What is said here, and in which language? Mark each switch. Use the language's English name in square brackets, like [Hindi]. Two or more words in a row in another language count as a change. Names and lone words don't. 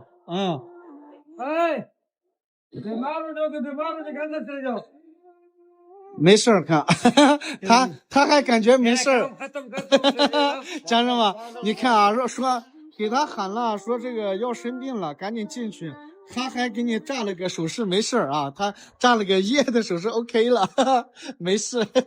[Urdu] 哎 बीमार हो जाओगे घर से चले जाओ [Chinese] 没事儿看他还感觉没事儿家人们你看啊说给他喊了说这个要生病了赶紧进去他还给你炸了个手势没事儿啊他炸了个耶的手势 OK 了没事